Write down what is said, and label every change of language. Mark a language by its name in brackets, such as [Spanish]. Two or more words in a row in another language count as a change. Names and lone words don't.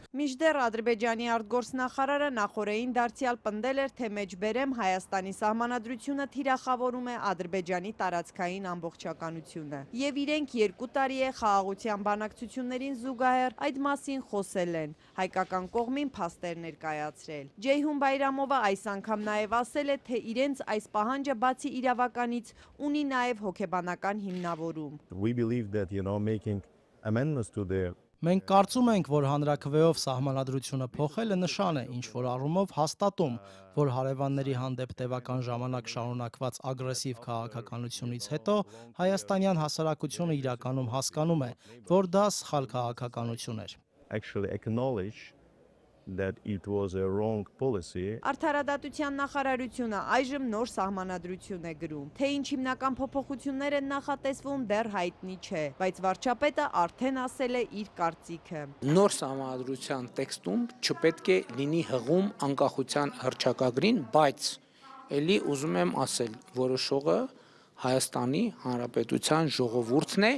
[Armenian] Մինչդեռ Ադրբեջանի արտգործնախարարը նախորդին դարձյալ պնդել էր, թե մեջբերեմ Հայաստանի սահմանադրությունը թիրախավորում է Ադրբեջանի տարածքային ամբողջականությունը։ Եվ իրենք 2 տարի է խաղաղության բանակցություններին զուգահեռ այդ մասին խոսել են, հայկական կողմին փաստեր ներկայացրել։ Ջեյհուն Բայրամովը այս անգամ նաև ասել է, թե իրենց այս պահանջը բացի իրավականից ունի նաև հոգեբանական հիմնավորում։ [English] We believe that, making amendments to the [Armenian] Մենք կարծում ենք, որ հանրաքվեով սահմանադրությունը փոխելը նշան է, ինչ որ առումով հաստատում, որ հարևանների հանդեպ տևական ժամանակ շարունակված ագրեսիվ քաղաքականությունից հետո հայաստանյան հասարակությունը իրականում հասկանում է, որ դա սխալ քաղաքականություն էր։ [English] actually acknowledge that it was a wrong policy. [Armenian] Արդարադատության նախարարությունը այժմ նոր սահմանադրություն է գրում։ Թե ինչ հիմնական փոփոխություններ են նախատեսվում, դեռ հայտնի չէ, բայց վարչապետը արդեն ասել է իր կարծիքը։ Նոր սահմանադրության տեքստում չպետք է լինի հղում անկախության հռչակագրին, բայց ելի ուզում եմ ասել, որոշողը Հայաստանի Հանրապետության ժողովուրդն է։